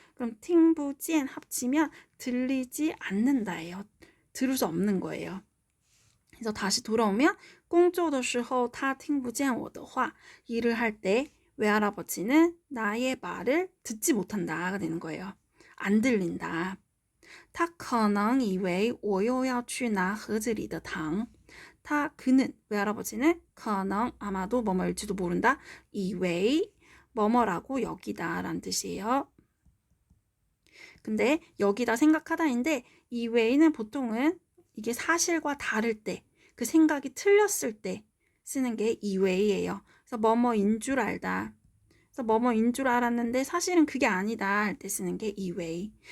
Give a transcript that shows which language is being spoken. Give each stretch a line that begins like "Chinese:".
Korean: 그럼 팅부지엔 합치면 들리지 않는다예요. 들을 수 없는 거예요. 그래서 다시 돌아오면
Chinese: 工作的时候他听不见我的话
Korean: 일을 할 때 외할아버지는 나의 말을 듣지 못한다가 되는 거예요. 안 들린다.
Chinese: 他可能以为我又要去拿盒子里的糖
Korean: 그는 외할아버지는
Chinese: 可能
Korean: 아마도 뭐뭐일지도 모른다. 以为 뭐뭐라고 여기다 라는 뜻이에요. 근데 여기다 생각하다인데 이외에는 보통은 이게 사실과 다를 때, 그 생각이 틀렸을 때 쓰는 게 이외예요. 그래서 뭐뭐인 줄 알다. 그래서 뭐뭐인 줄 알았는데 사실은 그게 아니다 할 때 쓰는 게 이외.